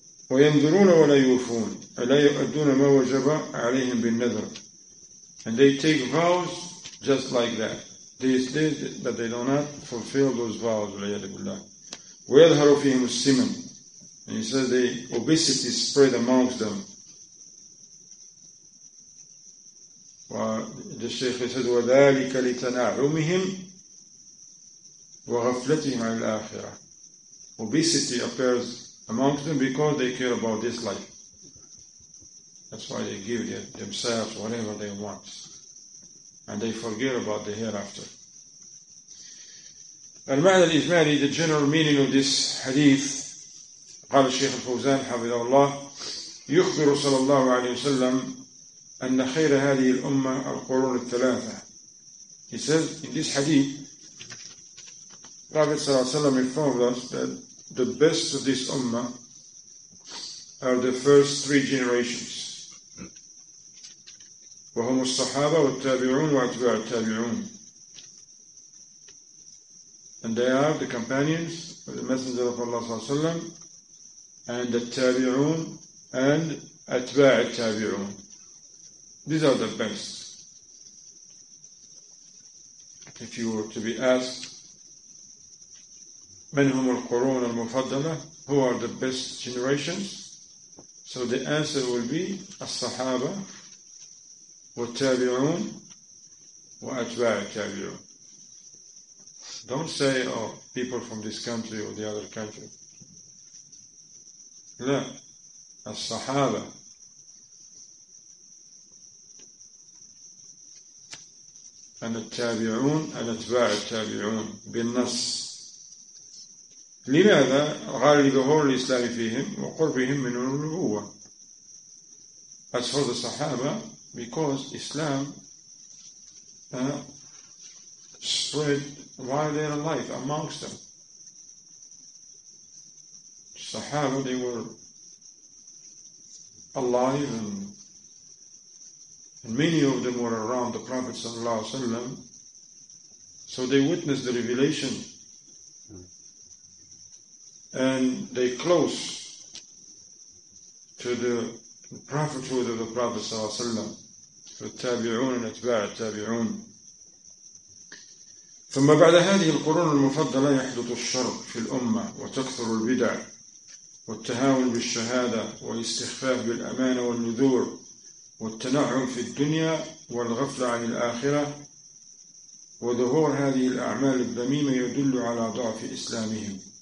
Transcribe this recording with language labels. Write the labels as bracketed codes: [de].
[ar] وَيَنْظُرُونَ وَلَا يُوفُونَ أَلَا يُؤَدُّونَ مَا وَجَبَ عَلَيْهِمْ بِالنَّذْرِ. [en] And they take vows just like that. But they do not fulfill those vows. [ar] وَيَظْهَرُ فِيهِمُ السِّمَنِ. [en] And he says the obesity spread amongst them. The Shaykh says, [ar] وَذَلِكَ لِتَنَعُمِهِمْ وَغَفْلَتِهِمْ عَلَى الْآخِرَةِ. [en] Obesity appears amongst them because they care about this life. That's why they give themselves whatever they want. And they forget about the hereafter. [ar] المعنى الإجمالي, [en] the general meaning of this hadith, [ar] قال الشيخ الفوزان حفظه الله, يخبر صلى الله عليه وسلم أن خير هذه الأمة القرون الثلاثة. [en] He says in this hadith, Prophet [ar] صلى الله عليه وسلم [en] informed us that the best of this ummah are the first three generations. [ar] وهم الصحابة والتابعون وأتباع التابعون. [en] And they are the companions of the Messenger of Allah sallallahu alaihi wasallam, and the tabi'un and atba' tabi'un. These are the best. If you were to be asked, [ar] من هم القرون المفضلة, [en] who are the best generations? So the answer will be [ar] الصحابة والتابعون وأتباع التابعون. [en] Don't say, oh, people from this country or the other country. [ar] لا, الصحابة أن التابعون أن أتباع التابعون بالنص. لماذا؟ قال لظهور الإسلام فيهم وقربهم من النبوة. [en] As for the Sahaba, because Islam spread while they are alive amongst them. Sahaba, they were alive, and many of them were around the Prophet ﷺ, so they witnessed the revelation, and they close to the prophethood of the Prophet ﷺ. [ar] فالتابعون أتباع التابعون. ثم بعد هذه القرون المفضلة يحدث الشر في الأمة وتكثر البدع والتهاون بالشهادة والاستخفاف بالأمانة والنذور والتنعم في الدنيا والغفلة عن الآخرة، وظهور هذه الأعمال الذميمة يدل على ضعف إسلامهم.